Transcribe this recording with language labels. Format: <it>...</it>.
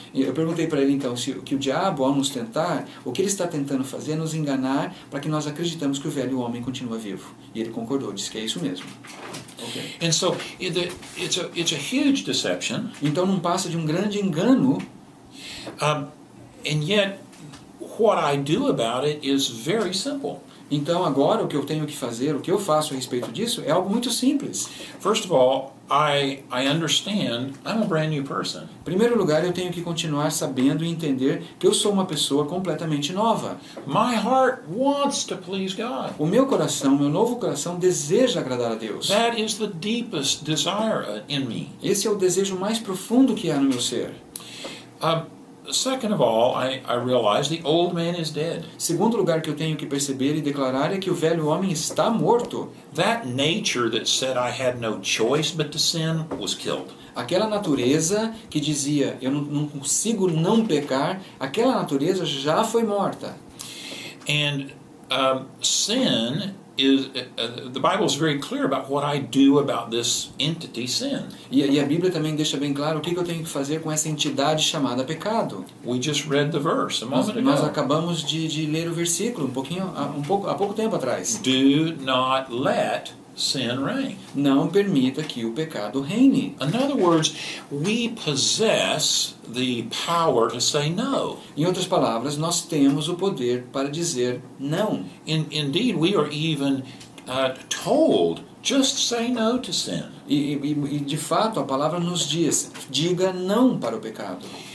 <pt>E eu perguntei para ele então que o diabo, ao nos tentar, o que ele está tentando fazer é nos enganar para que nós acreditamos que o velho homem continua vivo. E ele concordou, disse que é isso mesmo.</pt> <en>Okay. And so it's a huge deception.</en> <pt>Então não passa de um grande engano.</pt> <en>And yet, what I do about it is very simple.</en> <pt>Então agora o que eu tenho que fazer, o que eu faço a respeito disso é algo muito simples.</pt> <en>First of all, I understand I'm a brand new person.</en> <pt>Em primeiro lugar, eu tenho que continuar sabendo e entender que eu sou uma pessoa completamente nova.</pt> <en>My heart wants to please God.</en> <pt>O meu coração, meu novo coração, deseja agradar a Deus.</pt> <en>That is the deepest desire in me.</en> <pt>Esse é o desejo mais profundo que há no meu ser.</pt> <en>Second of all, I realize the old man is dead.</en> <pt>Segundo lugar que eu tenho que perceber e declarar é que o velho homem está morto.</pt> <en>That nature that said I had no choice but to sin was killed.</en> <pt>Aquela natureza que dizia, eu não consigo não pecar, aquela natureza já foi morta.</pt> <en>And sin is, the Bible is very clear about what I do about this entity sin.</en> <pt>E a Bíblia também deixa bem claro o que eu tenho que fazer com essa entidade chamada pecado.</pt> <en>We just read the verse a moment</en> <pt>Nós</pt> <en>ago.</en> <pt>acabamos de ler o versículo há pouco tempo atrás.</pt> <en>Do not let sin reign.</en> <pt>Não permita que o pecado reine.</pt> <en>In other words, we possess the power to say no.</en> <pt>Em outras palavras, nós temos o poder para dizer não.</pt> <en>Indeed, we are even told, just say no to sin.</en> <pt>E de fato a palavra nos diz, diga não para o pecado.</pt>